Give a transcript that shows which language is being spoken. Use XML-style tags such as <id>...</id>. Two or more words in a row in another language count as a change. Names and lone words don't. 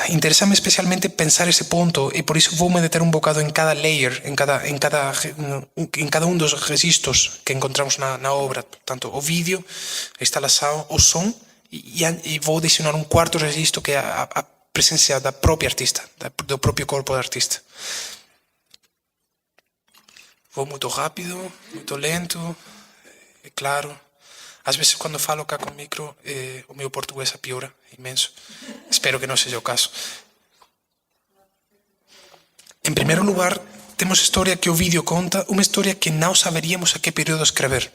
<pt>Interessa-me especialmente pensar esse ponto e por isso vou me deter um bocado em cada layer, em cada um dos registros que encontramos na obra. Portanto, o vídeo, a instalação, o som e vou adicionar um quarto registro que é a presença da própria artista, do próprio corpo da artista. Vou muito rápido, muito lento, é claro.</pt> <gl>Ás veces cando falo cá con micro o meu portugués apiora imenso. Espero que non seja o caso. En primeiro lugar, temos historia que o vídeo conta, unha historia que non saberíamos a que período escrever.</gl>